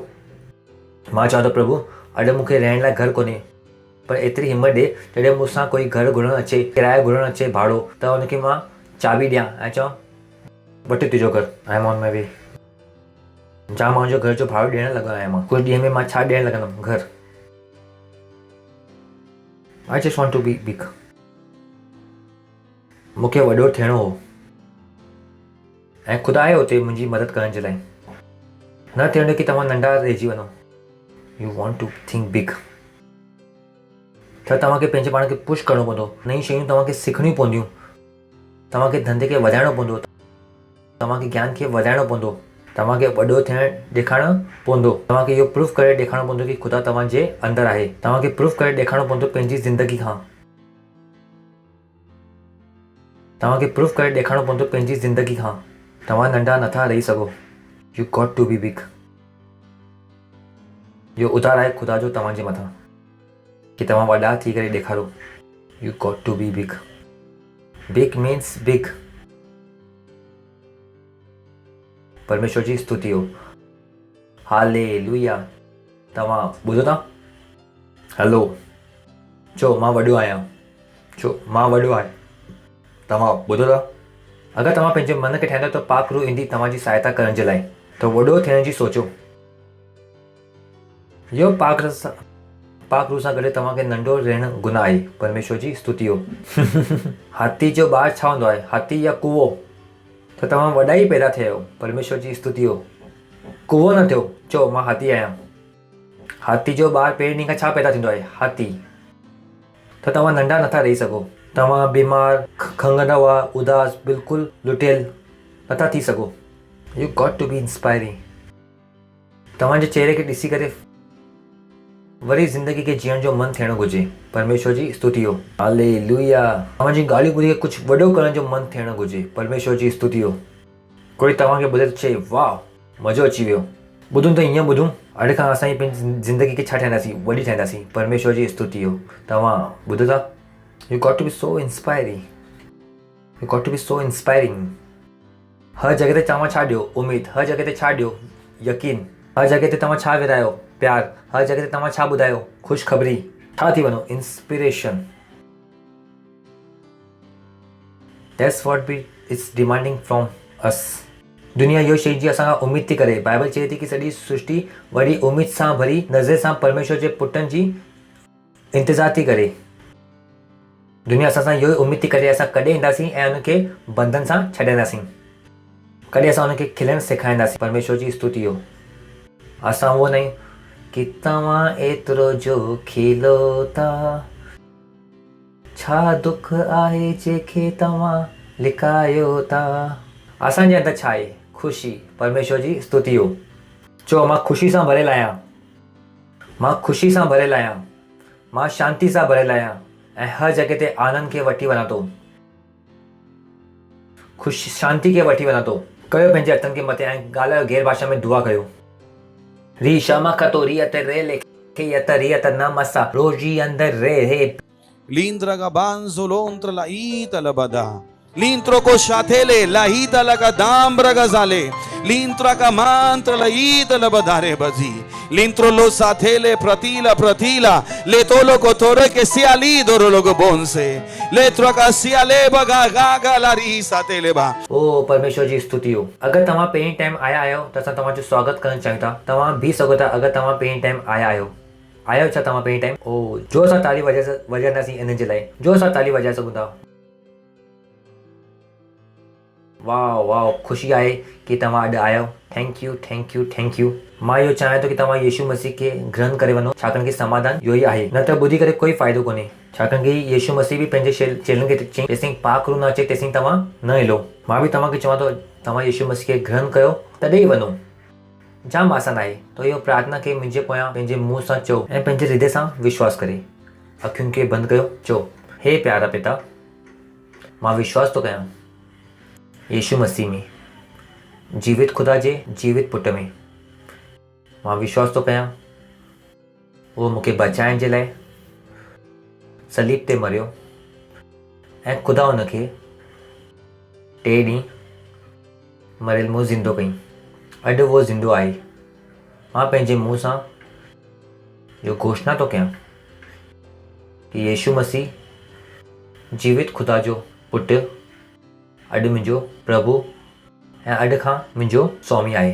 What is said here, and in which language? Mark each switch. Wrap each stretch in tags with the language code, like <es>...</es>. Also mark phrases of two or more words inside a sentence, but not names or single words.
<sd>मां चवां थो प्रभु अॼु मूंखे रहण लाइ घर कोन्हे, पर एतिरी हिमत ॾे जॾहिं मूंसां कोई घर घुरणु अचे, किरायो घुरणु अचे भाड़ो, त हुनखे मां चाबी ॾियां ऐं चवां वठी तुंहिंजो घर,</sd> <en>I am on my way.</en> <sd>जाम माण्हुनि जो घर जो भाड़ो ॾियणु लॻो आहियां मां। कुझु ॾींहं में मां छा ॾियणु लॻंदुमि?</sd> <en>घर। I just want to be big.</en> <sd>मूंखे वॾो थियणो हो ऐं ख़ुदा आहे हुते मुंहिंजी मदद करण जे लाइ। न थियणो कि तव्हां नंढा रहिजी वञो।</sd> <en>You want to think big.</en> <sd>त तव्हांखे पंहिंजे पाण खे पुश करिणो पवंदो। नई शयूं तव्हांखे सिखणियूं पवंदियूं। तव्हांखे धंधे खे वधाइणो पवंदो। तव्हांखे ज्ञान खे वधाइणो पवंदो। तव्हांखे वॾो थियणु ॾेखारणो पवंदो। तव्हांखे इहो प्रूफ करे ॾेखारणो पवंदो कि ख़ुदा तव्हांजे अंदरि आहे। तव्हांखे प्रूफ करे ॾेखारणो पवंदो पंहिंजी ज़िंदगी खां। तव्हांखे प्रूफ करे ॾेखारणो पवंदो पंहिंजी ज़िंदगी खां। तव्हां नंढा नथा रही सघो।</sd> <en>You got to be big.</en> <sd>इहो उधार आहे ख़ुदा जो तव्हांजे मथां कि तव्हां वॾा थी करे ॾेखारो।</sd> <en>You got to be big. Big means big.</en> <sd>परमेश्वर जी स्तुति हो। हालेलुया। तव्हां ॿुधो था? हलो चओ मां वॾो आहियां। चओ मां वॾो आहियां। तव्हां ॿुधो था? अगरि तव्हां पंहिंजे मन खे ठाहींदो त पाक रूह ईंदी तव्हांजी सहायता करण जे लाइ। त वॾो थियण जी सोचो। इहो पाक रूह सां गॾु तव्हांखे नंढो रहणु गुनाह आहे। परमेश्वर जी स्तुति हो। हाथी जो ॿार छा हूंदो आहे? हाथी या कुओ? त तव्हां वॾा ई पैदा थिया आहियो। परमेश्वर जी स्तुति हो। कुओ न थियो। चओ मां हाथी आहियां। हाथी जो ॿार पहिरीं ॾींहं खां छा पैदा थींदो आहे? हाथी। त तव्हां नंढा नथा रही सघो। तव्हां बीमार, खंघंदा हुआ, उदास, बिल्कुलु लुटियल नथा थी सघो।</sd> <en>You got to be inspiring.</en> <sd>तव्हांजे चेहरे खे ॾिसी करे वरी ज़िंदगी खे जीअण जो मन थियणो घुरिजे। परमेश्वर जी स्तुति हो। हालेलुया। तव्हांजी ॻाल्हियूं ॿुधी करे कुझु वॾो करण जो मन थियणो घुरिजे। परमेश्वर जी स्तुति हो। कोई तव्हांखे ॿुधे त चए वाह मज़ो अची वियो। ॿुधूं त ईअं ॿुधूं अॼु खां असां पंहिंजी ज़िंदगी खे छा ठाहींदासीं? वॾी ठाहींदासीं। परमेश्वर जी स्तुति हो। तव्हां ॿुधो था?</sd> <en>You got to be so inspiring. You got to be so inspiring.</en> <sd>हर जॻह ते तव्हां छा ॾियो? उमेद। हर जॻह ते छा ॾियो? यकीन। हर जॻह ते तव्हां छा विरायो? प्यार। हर जॻह ते तव्हां छा ॿुधायो? ख़ुशख़बरी। छा थी वञो? इंस्पिरेशन।</sd> <en>That's what he is demanding from us.</en> <sd>दुनिया इहो शइ जी असां खां उमेद थी करे। बाइबल चए थी कि सॼी सृष्टि वरी उमेद सां भरी नज़र सां परमेश्वर जे पुटनि जी इंतज़ार थी करे। दुनिया असां सां इहो ई उमेद थी करे असां कॾहिं ईंदासीं ऐं हुनखे बंधन सां छॾींदासीं। कॾहिं असां हुनखे खिलणु सेखारींदासीं। परमेश्वर जी स्तुति हो। असां उहो न कि तव्हां एतिरो जो खिलो था, छा दुख आहे जंहिंखे तव्हां लिकायो था। असांजे अंदरि छा आहे? ख़ुशी। परमेश्वर जी स्तुति हो। चओ मां ख़ुशी सां भरियल आहियां। मां ख़ुशी सां भरियल आहियां। मां शांती सां भरियल आहियां ऐं हर जॻह ते आनंद खे वठी वञा थो। ख़ुशी शांती खे वठी वञा थो। कयो पंहिंजे हथनि खे मथे ऐं ॻाल्हायो गैर भाषा में दुआ कयो। री शमा खतो रियत रे लेखे यत रियत न मसा रोजी अंदर रे हे Lindra gabanzo lontra la ita la bada. Lintro cosciatele la ita la gadambra gazale. Lintra gamantra la ita la badare bazi. Lintro lo satele pratila pratila. Le tolo cotore che sia lidoro logo bonse. Le troca sia leba gaga la risa teleba. ओ परमेश्वर जी स्तुति हो। अगर तव्हां पहिरीं टाइम आया आहियो त असां तव्हांजो स्वागत करणु चाहियूं था। तव्हां बीह सघो था अगर तव्हां पहिरीं टाइम आया आहियो। आयो छा तव्हां पहिरीं टाइम? ओ जो असां ताली वॼाईंदासीं इन जे लाइ। जो असां ताली वॼाए सघूं था। वाह वाह, ख़ुशी आहे कि तव्हां अॼु आयो।</sd> <en>Thank you thank you thank you.</en> <sd>मां इहो चाहियां थो कि तव्हां यीशु मसीह खे ग्रहण करे वञो, छाकाणि कि समाधान इहो ई आहे, न त ॿुधी करे कोई फ़ाइदो कोन्हे। छाकाणि कि यीशु मसीह बि पंहिंजे चेलनि खे चई, जेसिताईं पाक रूह न अचे तेसिताईं तव्हां न हिलो। मां बि तव्हांखे चवां थो, तव्हां यीशु मसीह खे ग्रहण कयो, तॾहिं ई वञो। जाम आसान आहे। तो इहो प्रार्थना खे मुंहिंजे पोयां पंहिंजे मुंहं सां चओ ऐं पंहिंजे हृदय सां विश्वास करे अखियुनि खे बंदि कयो। चओ, हे प्यारा पिता, मां विश्वास थो कयां यीशु मसीह में, जीवित खुदा जे जीवित पुट में। मां विश्वास थो कयां उहो मूंखे बचाइण जे लाइ सलीब ते मरियो ऐं ख़ुदा हुनखे 3 ॾींहं मरियल मुंहुं ज़िंदो कई। अॼु उहो ज़िंदो आहे। मां पंहिंजे मुंहं सां इहो घोषणा थो कयां कि यीशु मसीह जीवित खुदा जो पुटु अॼु मुंहिंजो प्रभु ऐं अॼु खां मुंहिंजो स्वामी आहे।</sd>